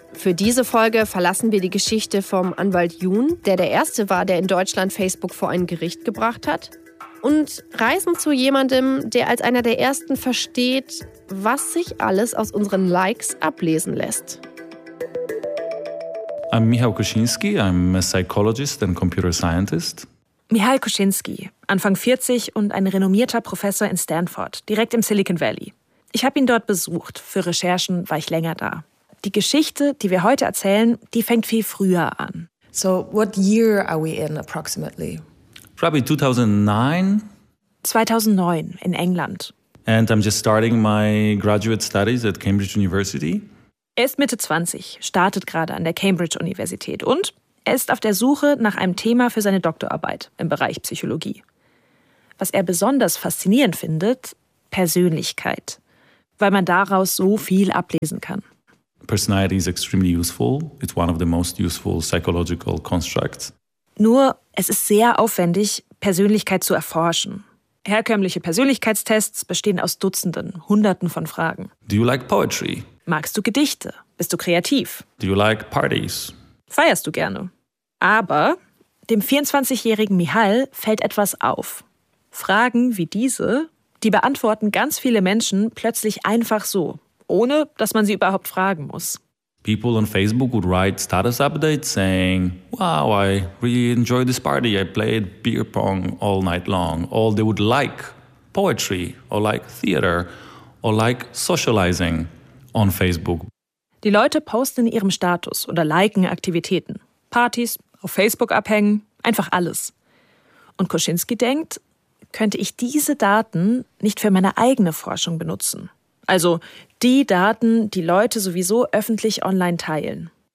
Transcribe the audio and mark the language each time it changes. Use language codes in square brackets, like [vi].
[de] Für diese Folge verlassen wir die Geschichte vom Anwalt Jun, der erste war, der in Deutschland Facebook vor ein Gericht gebracht hat, und reisen zu jemandem, der als einer der ersten versteht, was sich alles aus unseren Likes ablesen lässt. [en] I'm Michał Kosiński, I'm a psychologist and computer scientist. [de] Michal Kuschinski, Anfang 40 und ein renommierter Professor in Stanford, direkt im Silicon Valley. Ich habe ihn dort besucht. Für Recherchen war ich länger da. Die Geschichte, die wir heute erzählen, die fängt viel früher an. [en] So, what year are we in approximately? Probably 2009. 2009 in England. And I'm just starting my graduate studies at Cambridge University. [de] Er ist Mitte 20, startet gerade an der Cambridge Universität und er ist auf der Suche nach einem Thema für seine Doktorarbeit im Bereich Psychologie. Was er besonders faszinierend findet, Persönlichkeit, weil man daraus so viel ablesen kann. [en] Personality is extremely useful. It's one of the most useful psychological constructs. [de] Nur, es ist sehr aufwendig, Persönlichkeit zu erforschen. Herkömmliche Persönlichkeitstests bestehen aus Dutzenden, Hunderten von Fragen. [en] Do you like poetry? [de] Magst du Gedichte? Bist du kreativ? [en] Do you like parties? [de] Feierst du gerne? Aber dem 24-jährigen Michal fällt etwas auf. Fragen wie diese, die beantworten ganz viele Menschen plötzlich einfach so, ohne dass man sie überhaupt fragen muss. [en] People on Facebook would write status updates saying, wow, I really enjoy this party, I played beer pong all night long. Or they would like poetry or like theater or like socializing on Facebook. [de] Die Leute posten in ihrem Status oder liken Aktivitäten. Partys, auf Facebook abhängen, einfach alles. Und Kuschinski denkt, könnte ich diese Daten nicht für meine eigene Forschung benutzen? Also die Daten, die Leute sowieso öffentlich online teilen.